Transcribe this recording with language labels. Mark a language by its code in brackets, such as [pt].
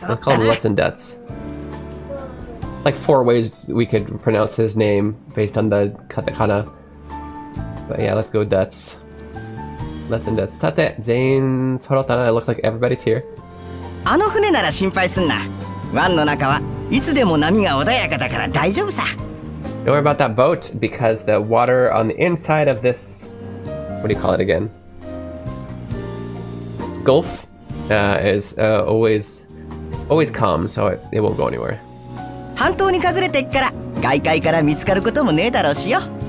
[en] I'll call him Lutz and Dets. Like 4 ways we could pronounce his name based on the katakana. But yeah, let's go Dets. Lutz and Dets. [ja] さて、全員揃ったな。 [en] It looks like everybody's here. [ja] あの船なら心配すんな。湾の中はいつでも波が穏やかだから大丈夫さ。 [en] Don't worry about that boat because the water on the inside of this, what do you call it again? Gulf is always calm, so it won't go anywhere. [ja] 半島に隠れてっから外界から見つかることもねえだろうしよ。